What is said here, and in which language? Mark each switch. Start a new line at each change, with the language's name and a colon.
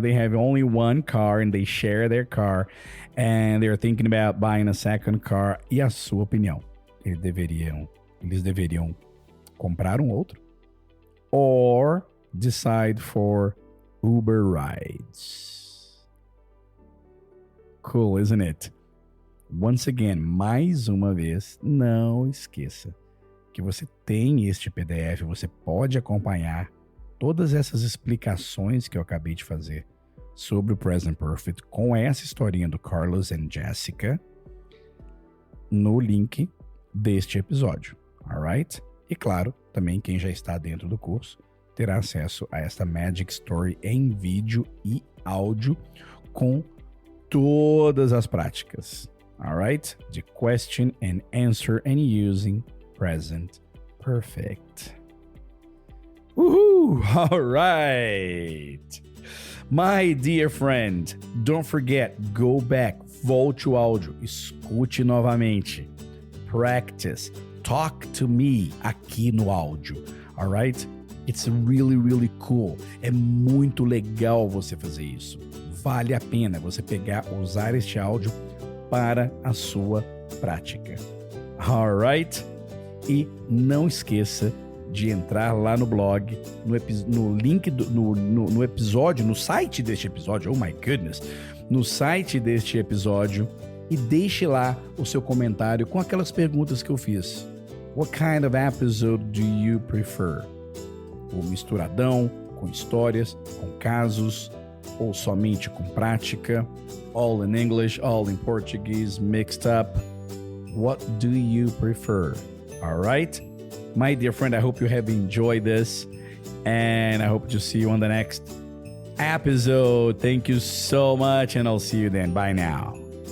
English: They have only one car and they share their car and they're thinking about buying a second car.
Portuguese: E a sua opinião? Eles deveriam comprar um outro?
English: Or decide for Uber rides? Cool, isn't it? Once again,
Portuguese: mais uma vez, não esqueça que você tem este PDF, você pode acompanhar todas essas explicações que eu acabei de fazer sobre o Present Perfect com essa historinha do Carlos and Jessica no link deste episódio,
English: alright?
Portuguese: E claro, também quem já está dentro do curso terá acesso a esta Magic Story em vídeo e áudio com todas as práticas,
English: alright? De question and answer and using present perfect. Woohoo! All right. My dear friend, don't forget, go back,
Portuguese: volte o áudio, escute novamente.
English: Practice, talk to me
Portuguese: aqui no áudio,
English: all right? It's really, really cool.
Portuguese: É muito legal você fazer isso. Vale a pena você usar este áudio para a sua prática.
English: All right?
Portuguese: E não esqueça de entrar lá no blog, no link, no episódio, no site deste episódio,
English: oh my goodness,
Portuguese: no site deste episódio e deixe lá o seu comentário com aquelas perguntas que eu fiz.
English: What kind of episode do you prefer?
Portuguese: O misturadão, com histórias, com casos, ou somente com prática?
English: All in English, all in Portuguese, mixed up? What do you prefer? All right? My dear friend, I hope you have enjoyed this, and I hope to see you on the next episode. Thank you so much, and I'll see you then. Bye now.